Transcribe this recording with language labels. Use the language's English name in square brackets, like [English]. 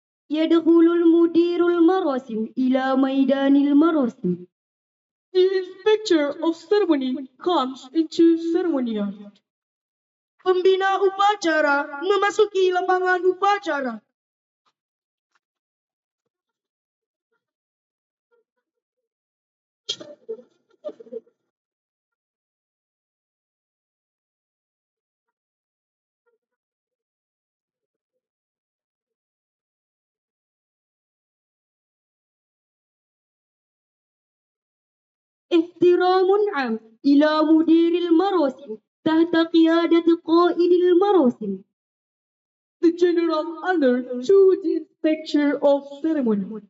[Arabic] يدخل المدير المراسم إلى ميدان المراسم. [English] The inspector of ceremony comes into ceremonial. [Indonesian] Pembina upacara memasuki lapangan upacara. [Arabic] احترام عام إلى مدير المراسم تحت قيادة قائد المراسم. [English] The general honor to the inspector of ceremony.